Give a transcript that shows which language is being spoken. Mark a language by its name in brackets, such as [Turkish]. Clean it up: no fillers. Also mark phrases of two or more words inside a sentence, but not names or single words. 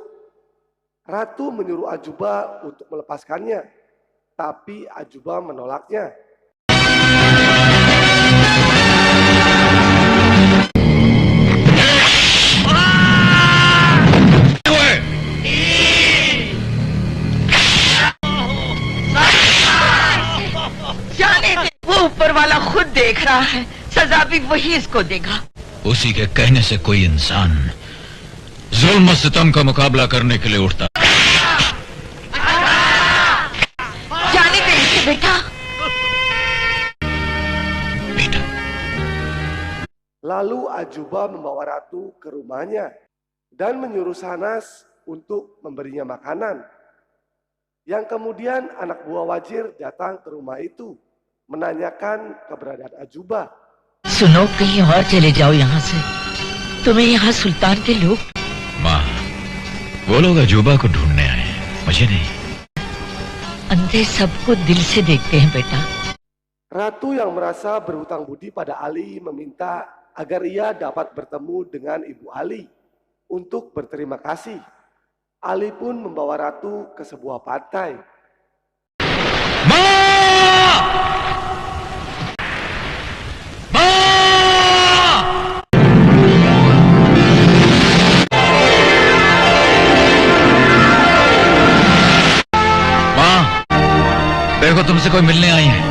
[Indonesian] Ratu menyuruh Ajuba untuk melepaskannya, tapi Ajuba menolaknya. [Hindi] जाने दे, वो ऊपर वाला खुद देख रहा है, सजा भी वही इसको देगा। उसी के कहने से कोई इंसान जुल्म सितम का मुकाबला करने के लिए उठता। जाने दे इसे बेटा। बेटा, [Indonesian] Lalu Ajuba membawa ratu ke rumahnya dan menyuruh Sanas untuk memberinya makanan. Yang kemudian anak buah Wazir datang ke rumah itu menanyakan keberadaan Ajuba. [Hindi] सुनो कहीं और चले जाओ यहाँ से, तुम्हें यहाँ सुल्तान के लोग। माँ, वो लोग अजूबा को ढूंढने आए हैं, मुझे नहीं। अंधे सबको दिल से देखते हैं बेटा। [Indonesian] Ratu yang merasa berhutang budi pada Ali meminta agar ia dapat bertemu dengan ibu Ali untuk berterima kasih. Ali pun membawa ratu ke sebuah pantai. [Hindi] माँ, देखो तुमसे कोई मिलने आई है।